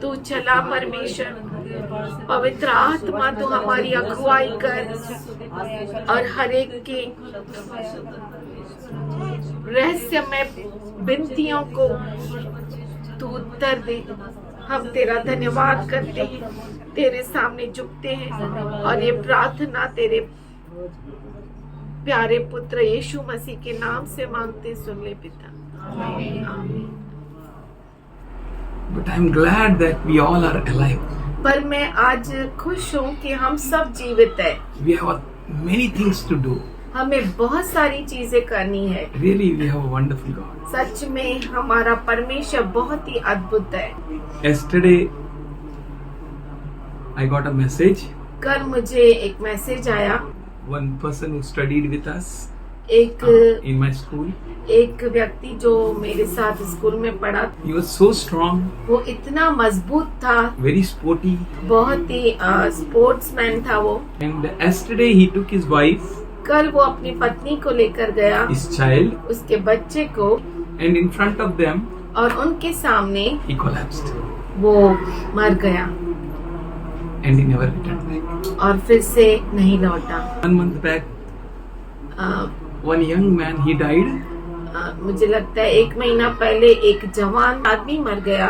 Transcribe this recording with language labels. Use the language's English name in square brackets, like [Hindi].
[Hindi] तू चला परमेश्वर, पवित्र आत्मा तू हमारी अगुवाई कर और हर एक के रहस्यमय विनतियों को तू उत्तर दे। हम तेरा धन्यवाद करते हैं, तेरे सामने झुकते हैं और ये प्रार्थना तेरे प्यारे पुत्र यीशु मसीह के नाम से मांगते सुन ले पिता। आमीन। [English] But I'm glad that we all are alive. [Hindi] पर मैं आज खुश हूँ कि हम सब जीवित हैं। [English] We have many things to do. [Hindi] हमें बहुत सारी चीजें करनी है। [English] Really, we have a wonderful God. [Hindi] सच में हमारा परमेश्वर बहुत ही अद्भुत है। [English] Yesterday, I got a message. [Hindi] कल मुझे एक मैसेज आया। [English] One person who studied with us [Hindi] एक [English] in my school. [Hindi] एक व्यक्ति जो मेरे साथ स्कूल में पढ़ा, [English] He was so strong, [Hindi] वो इतना मजबूत था, [English] very sporty. [Hindi] बहुत ही स्पोर्ट्समैन था वो। [English] And yesterday, he took his wife, [Hindi] कल वो अपनी पत्नी को लेकर गया, [English] his child, [Hindi] उसके बच्चे को, [English] and in front of them, [Hindi] और उनके सामने [English] he collapsed. [Hindi] वो मर गया [English] And he never returned back. [Hindi] और फिर से नहीं लौटा। [English] 1 month back, one young man, he died. [Hindi] मुझे लगता है 1 महीना पहले एक जवान आदमी मर गया।